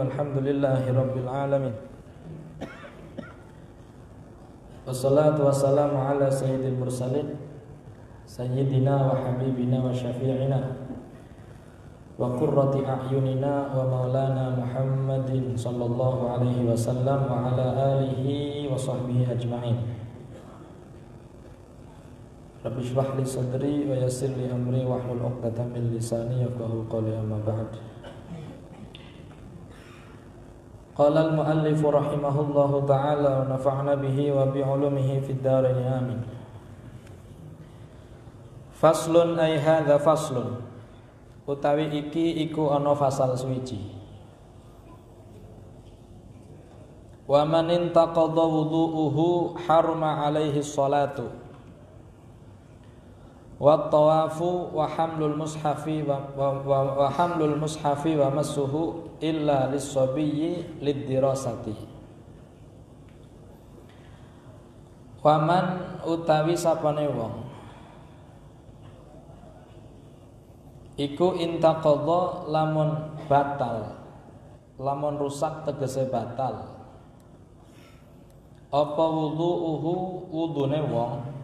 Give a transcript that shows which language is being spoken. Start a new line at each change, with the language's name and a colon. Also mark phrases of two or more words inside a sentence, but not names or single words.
Arabic: الحمد لله رب العالمين والصلاة والسلام على سيد المرسلين سيدنا وحبيبنا وشفيعنا وقرة أعيننا ومولانا محمد صلى الله عليه وسلم وعلى آله وصحبه أجمعين. رب اشرح لي صدري ويسر لي أمري واحلل عقدة من لساني يفقهوا قولي, أما بعد. قال المؤلف رحمه الله تعالى ونفعنا به وبعلومه في الدارين آمين. فصل أي هذا فصل,
Javanese: utawi iki iku ana fasal suwiji.
Arabic: ومن انتقض وضوؤه حرم عليه الصلاة والطواف وحمل المصحف وحمل المصحف ومسه إلا للصبي للدراسة. ومن
Javanese: utawi sapane wong iku intaqadha lamun batal, lamun rusak tegese batal apa wudhu'uhu wudune wong,